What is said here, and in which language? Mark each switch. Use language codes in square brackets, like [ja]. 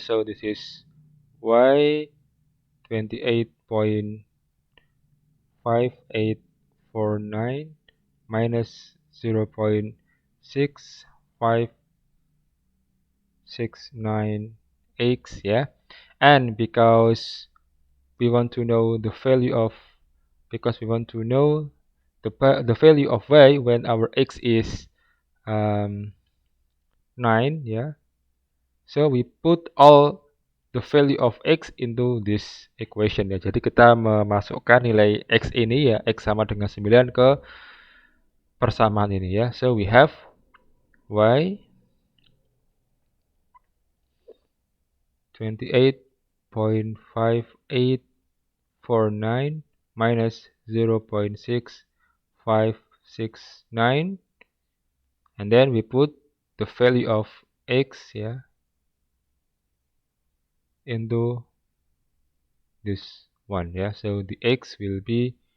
[en] So this is y 28.5849 minus 0.6569x and because we want to know the value of the value of y when our x is 9 so we put all the value of x into this equation ya. [id] Jadi kita memasukkan nilai x ini x sama dengan 9 ke persamaan ini ya. [en] So we have y 28.5849 minus 0.6569 and then we put the value of x into this one so the x will be